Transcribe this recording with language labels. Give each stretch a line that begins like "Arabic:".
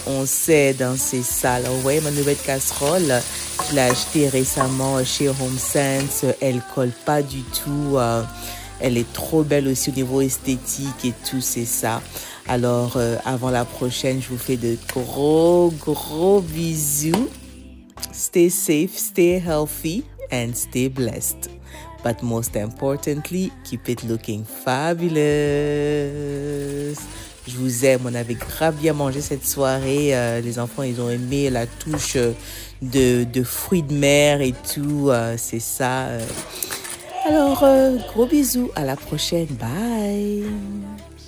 French: On s'aide, hein, c'est ça. Alors, vous voyez ma nouvelle casserole, je l'ai achetée récemment chez HomeSense. Elle colle pas du tout. Elle est trop belle aussi au niveau esthétique et tout, c'est ça. Alors, avant la prochaine, je vous fais de gros bisous.
English: Stay safe, stay healthy and stay blessed. But most importantly, keep it looking fabulous.
French: Je vous aime. On avait grave bien mangé cette soirée. Les enfants, ils ont aimé la touche de fruits de mer et tout. C'est ça. Alors, gros bisous. À la prochaine. Bye.